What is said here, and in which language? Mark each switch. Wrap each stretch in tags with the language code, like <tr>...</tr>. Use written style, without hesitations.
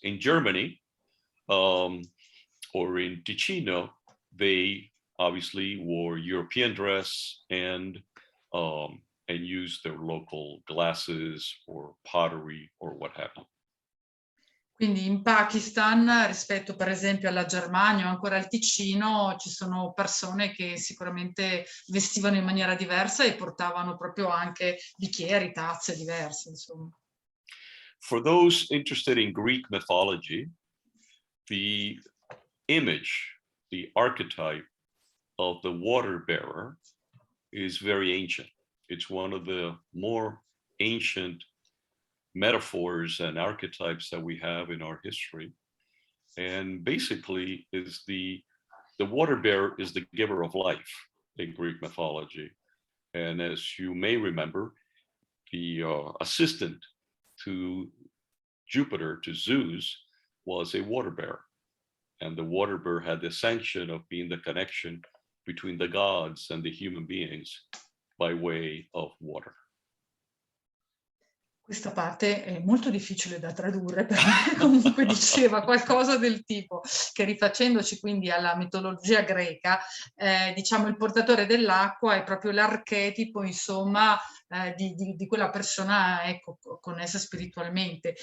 <en>In Germany, or in Ticino, they obviously wore European dress and used their local glasses or pottery or what have you.</en> <it>Quindi in Pakistan, rispetto per esempio alla Germania o ancora al Ticino, ci sono persone che sicuramente vestivano in maniera diversa e portavano proprio anche bicchieri, tazze diverse, insomma.</it> <en>For those interested in Greek mythology, the image, the archetype of the water bearer is very ancient. It's one of the more ancient metaphors and archetypes that we have in our history, and basically is the water bearer is the giver of life in Greek mythology. And as you may remember, the assistant to Jupiter, to Zeus, was a water bearer, and the water bearer had the sanction of being the connection between the gods and the human beings by way of water.</en> <it>Questa parte è molto difficile da tradurre, per me comunque diceva qualcosa del tipo che, rifacendoci quindi alla mitologia greca, diciamo il portatore dell'acqua è proprio l'archetipo, insomma, di quella persona, ecco, connessa spiritualmente.</it>